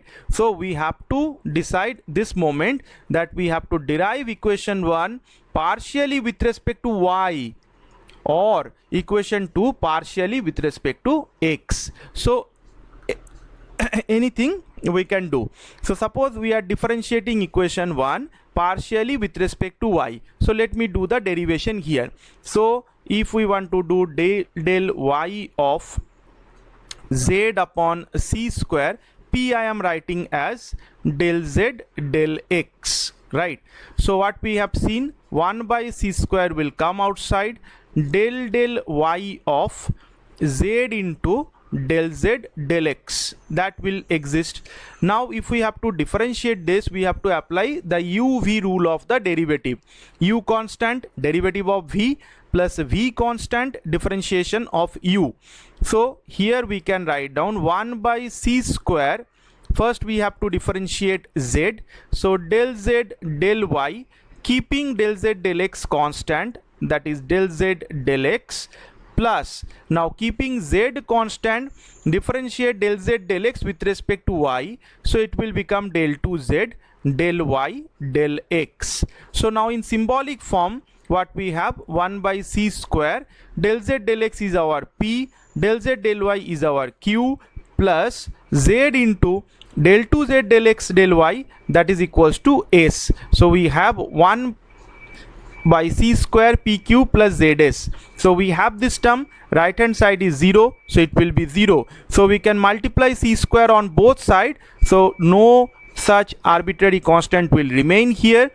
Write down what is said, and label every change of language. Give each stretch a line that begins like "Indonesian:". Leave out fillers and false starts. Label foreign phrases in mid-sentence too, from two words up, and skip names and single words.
English: So we have to decide this moment that we have to derive equation 1 partially with respect to y or equation 2 partially with respect to x. So anything we can do. So suppose we are differentiating equation 1 partially with respect to y. So let me do the derivation here. So if we want to do del y of z upon c square, p I am writing as del z del x, right? So what we have seen, 1 by c square will come outside, del y of z into del z del x, that will exist. Now if we have to differentiate this, we have to apply the uv rule of the derivative. U constant, derivative of v, plus v constant, differentiation of u. So here we can write down 1 by c square. First we have to differentiate z, so del z del y, keeping del z del x constant, that is del z del x, plus now keeping z constant, differentiate del z del x with respect to y, so it will become del 2z del y del x. So now in symbolic form what we have, 1 by c square, del z del x is our p, del z del y is our q, plus z into del 2z del x del y, that is equals to s. So we have 1 by c square pq plus zs. So we have this term, right hand side is 0, so it will be 0. So we can multiply c square on both sides, so no such arbitrary constant will remain here.